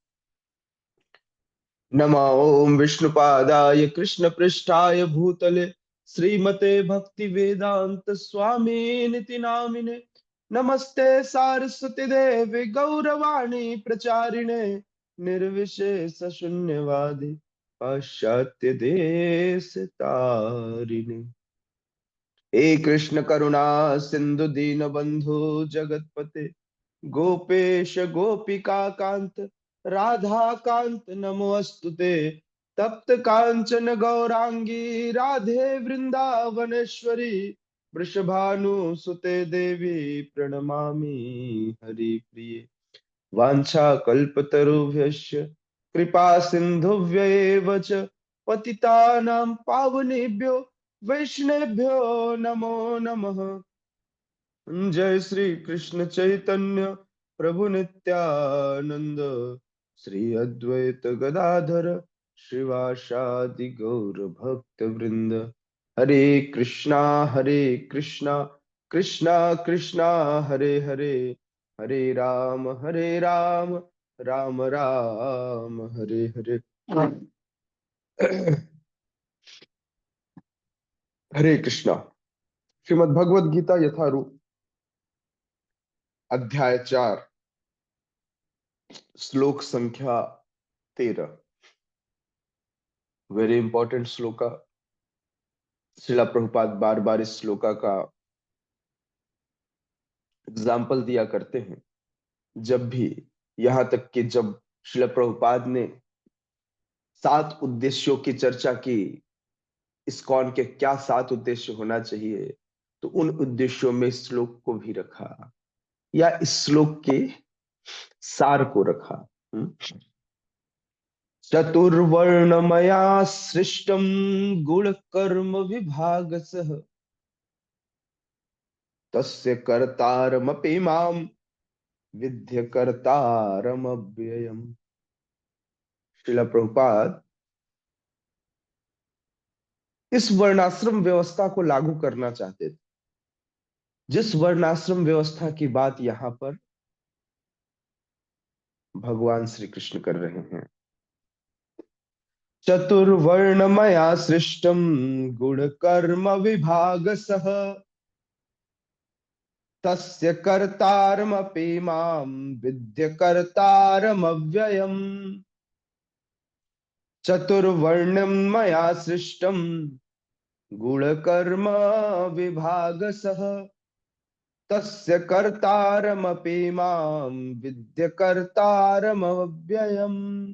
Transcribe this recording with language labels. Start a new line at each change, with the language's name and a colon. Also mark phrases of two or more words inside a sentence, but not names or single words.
Sanskrit: नमः ओम विष्णुपादाय कृष्ण पृष्ठाय भूतले श्रीमते भक्ति वेदांत स्वामी निति नामिने। नमस्ते सारस्वती देवी गौरवाणी प्रचारिणे निर्विशेष शून्यवादी पाश्चात्य देश तारिणे। हे कृष्ण करुणा सिंधु दीन बंधु जगतपते गोपेश गोपिका कांत राधा कांत नमोस्तुते। तप्त कांचन गौरांगी राधे वृंदावनेश्वरी वृषभानुसुते देवी प्रणमामि हरिप्रिये। वाञ्छाकल्पतरुभ्यश्च कृपा सिन्धुभ्यैव च पतितानां पावनेभ्यो वैष्णवेभ्यो नमो नमः। जय श्री कृष्ण चैतन्य प्रभु नित्यानंद श्री अद्वैत गदाधर श्रीवासादि गौर भक्त वृंद। हरे कृष्णा कृष्णा कृष्णा हरे हरे, हरे राम राम राम हरे हरे। हरे कृष्णा।
Hindi: श्रीमद् भगवद गीता यथारूप अध्याय 4 श्लोक संख्या 13।
English: very important
Hindi: श्लोका। श्रीला प्रभुपाद बार बार इस श्लोका का एग्जाम्पल दिया करते हैं जब भी, यहां तक कि जब श्रीला प्रभुपाद ने 7 उद्देश्यों की चर्चा की, इस्कॉन के क्या 7 उद्देश्य होना चाहिए, तो उन उद्देश्यों में इस श्लोक को भी रखा, या इस श्लोक के सार को रखा।
Sanskrit: चतुर्वर्णमया सृष्टम गुण कर्म विभागसः तस्य कर्तारमपि माम विद्य कर्तारमव्ययम्।
Hindi: श्रीला प्रभुपाद इस वर्णाश्रम व्यवस्था को लागू करना चाहते थे, जिस वर्णाश्रम व्यवस्था की बात यहां पर भगवान श्री कृष्ण कर रहे हैं।
Sanskrit: चतुर्वर्णमया सृष्टम गुणकर्म विभागसः तस्य कर्तारमपि मां विद्य कर्तारमव्ययम्। चतुर्वर्णं मया सृष्टं गुणकर्म विभागसः तस्य कर्तारमपि मां विद्य कर्तारमव्ययम्।